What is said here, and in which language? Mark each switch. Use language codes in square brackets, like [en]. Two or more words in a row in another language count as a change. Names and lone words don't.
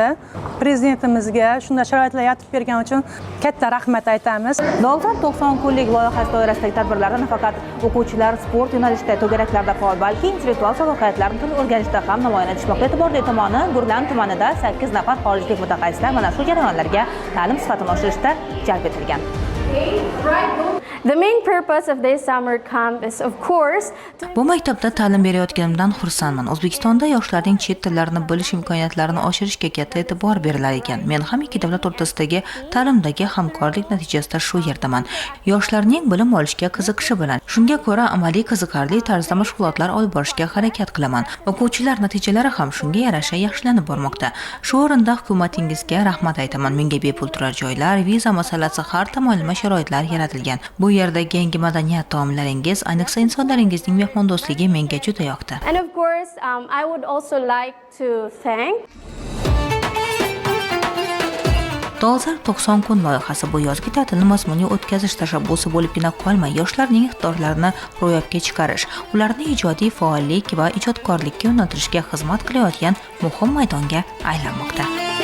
[uz] Prezidentimizga shunday sharoitlar yaratib bergani uchun katta rahmat aytamiz. Dolzarb 90 kunlik loyihasi doirasidagi tadbirlarda nafaqat o'quvchilar sport yo'nalishida to'garaklarda faol, balki intellektual salohiyatlarni tun o'rganishda ham namoyon etishmoqda. E'tiborli tomoni, Gurlan tumanida 8 nafar xorijlik mutaxassislar mana shu jarayonlarga ta'lim sifatini oshirishda jalb etilgan. [en] The main purpose of this summer camp is, of course, [uz] Bu maktabda ta'lim berayotganimdan xursandman. O'zbekistonda yoshlarning chet tillarini bilish imkoniyatlarini oshirishga katta e'tibor berilar ekan. Men ham ikki davlat o'rtasidagi ta'limdagi hamkorlik natijasida shu yerdaman. Yoshlarning bilim olishga qiziqishi bilan, shunga ko'ra amaliy qiziqarli tarzda mashg'ulotlar olib borishga harakat qilaman. O'quvchilar natijalari ham shunga yarasha yaxshilanib bormoqda. Shu o'rinda hukumatingizga rahmat aytaman. Menga bepul turar joylar, viza masalasi, har tomonlama sharoitlar yaratilgan. Bu yerdagi yangi madaniyat taomlaringiz, ayniqsa insonlaringizning mehmondo'stligi menga juda yoqdi. [en] and of course, I would also like to thank [uz] Dolzarb 90 kun loyihasi bu yozgi ta'tilni mazmunli o'tkazish tashabbusi bo'libgina qolmay, yoshlarning iqtidorlarini ro'yobga chiqarish, ularni ijodiy faollik va ijodkorlikka yo'naltirishga xizmat qilayotgan muhim maydonga aylanmoqda.